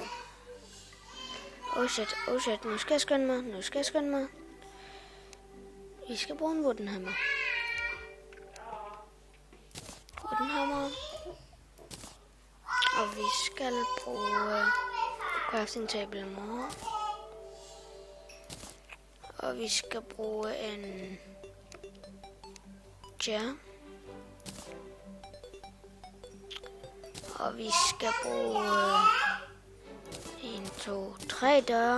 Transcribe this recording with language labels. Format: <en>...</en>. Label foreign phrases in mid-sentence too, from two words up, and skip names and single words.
<en>Oh shit,</en> <da>nu skal jeg skynde mig. Vi skal bruge en woodenhammer. Og vi skal bruge</da> <en>crafting table more.</en> <da>Og vi skal bruge en chair. Og vi skal bruge 1, 2, 3 døre.</da>